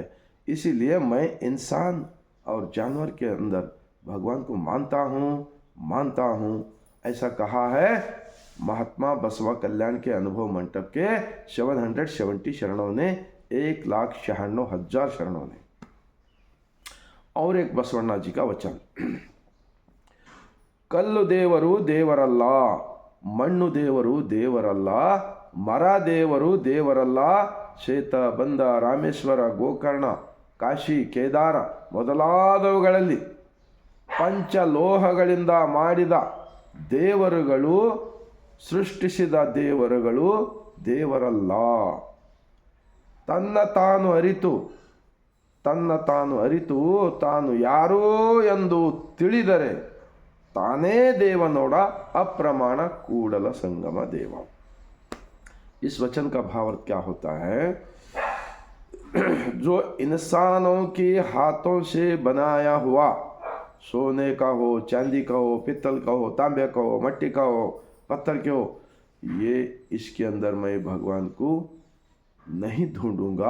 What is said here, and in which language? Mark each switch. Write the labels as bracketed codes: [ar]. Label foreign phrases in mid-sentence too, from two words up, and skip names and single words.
[hi] इसीलिए मैं इंसान और जानवर के अंदर भगवान को मानता हूँ ऐसा कहा है महात्मा बसवा कल्याण के अनुभव मंटप के 770 शरणों ने, 1,96,000 शरणों ने. और एक बसवण्णा जी का वचन, [kn] ಕಲ್ಲು ದೇವರು ದೇವರಲ್ಲ, ಮಣ್ಣು ದೇವರು ದೇವರಲ್ಲ, ಮರ ದೇವರು ದೇವರಲ್ಲ, ಶ್ವೇತ ಬಂದ ರಾಮೇಶ್ವರ ಗೋಕರ್ಣ ಕಾಶಿ ಕೇದಾರ ಮೊದಲಾದವುಗಳಲ್ಲಿ ಪಂಚಲೋಹಗಳಿಂದ ಮಾಡಿದ ದೇವರುಗಳು, ಸೃಷ್ಟಿಸಿದ ದೇವರುಗಳು ದೇವರಲ್ಲ. ತನ್ನ ತಾನು ಅರಿತು ತಾನು ಯಾರೋ ಎಂದು ತಿಳಿದರೆ ತಾನೇ ದೇವ ನೋಡಾ ಅಪ್ರಮಾಣ ಕೂಡಲ ಸಂಗಮ ದೇವಾ. [hi] इस वचन का भावार्थ क्या होता है? जो इंसानों के हाथों से बनाया हुआ, सोने का हो, चांदी का हो, पित्तल का हो, तांबे का हो, मट्टी का हो, पत्थर के हो, ये इसके अंदर मैं भगवान को नहीं ढूंढूंगा.